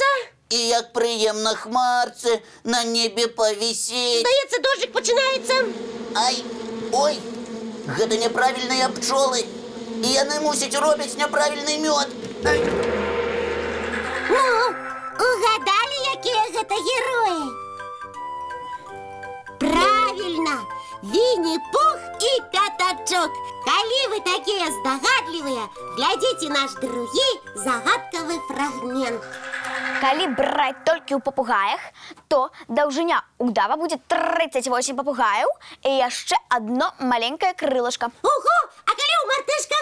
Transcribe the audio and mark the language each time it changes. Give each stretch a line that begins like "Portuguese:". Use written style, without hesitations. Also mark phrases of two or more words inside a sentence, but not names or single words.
Belarusian: І як прыемна хмарцы на небе павісець. Здаецца, дожджик пачынаецца. Ай, ой, гэта няправільныя пчолы. І яны мусяць робяць няправільны мёд. Ну, угадалі, якія гэта героі?
Russian: Правильно! Винни-Пух и Пятачок.
Belarusian: Калі вы такія здагадлівыя, глядзіце наш другі загадкавы фрагмент. Калі браць толькі ў папугаях, то даўжыня удава будзе 38 папугаев і яшчэ одно маленькае крылышко. Ого! А калі ў мартышках?